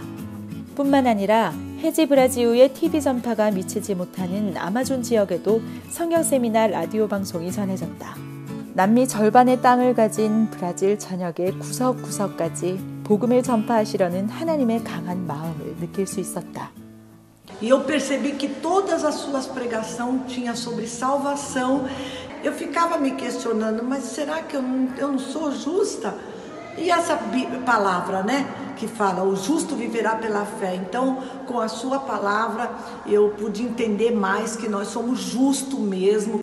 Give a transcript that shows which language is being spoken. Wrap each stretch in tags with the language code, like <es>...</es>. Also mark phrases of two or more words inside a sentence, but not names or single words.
<ko>뿐만 아니라 헤지브라지우의 TV 전파가 미치지 못하는 아마존 지역에도 성경 세미나 라디오 방송이 전해졌다. 남미 절반의 땅을 가진 브라질 전역의 구석구석까지 복음을 전파하시려는 하나님의 강한 마음을 느낄 수 있었다.</ko> <pt>E eu percebi que todas as suas pregações tinham sobre salvação. Eu ficava me questionando, mas será que eu não sou justa? E essa palavra, né, que fala, o justo viverá pela fé. Então, com a sua palavra, eu pude entender mais que nós somos justos mesmo.</pt>